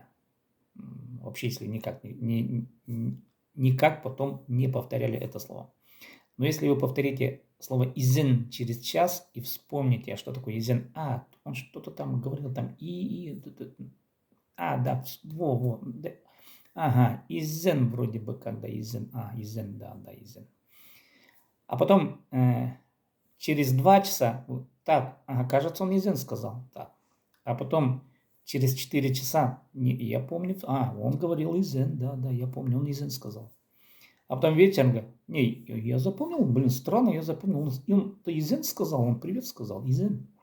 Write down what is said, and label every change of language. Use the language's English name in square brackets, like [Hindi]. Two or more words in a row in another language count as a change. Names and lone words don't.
[Russian] Вообще, если никак потом не повторяли это слово. Но если вы повторите слово «изен» через час и вспомните, что такое «изен», он что-то там говорил, там да, да. Ага, «изен» вроде бы, когда «изен», «изен», да, «изен». А потом через 2 часа, так, кажется, он «изен» сказал, так. А потом через 4 часа, я помню, он говорил «изен», да, я помню, он «изен» сказал. А потом вечером говорит, я запомнил, странно, я запомнил, он-то «изен» сказал, он «привет» сказал, «изен».